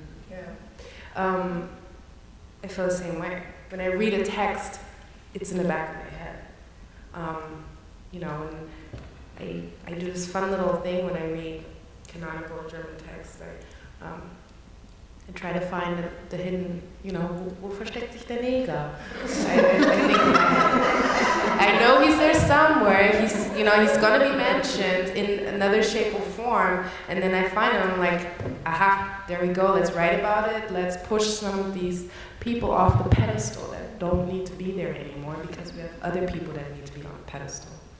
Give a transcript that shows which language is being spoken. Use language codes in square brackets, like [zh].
[en] Yeah. I feel the same way. When I read a text, it's in the back of my head. And I do this fun little thing when I read canonical German texts. I try to find the hidden, [de] wo versteckt sich der Neger? [en] I know he's there somewhere. He's going to be mentioned in another shape or form. And then I find him, I'm like, aha, there we go. Let's write about it. Let's push some of these people off the pedestal that don't need to be there anymore, because we have other people that need to be on the pedestal.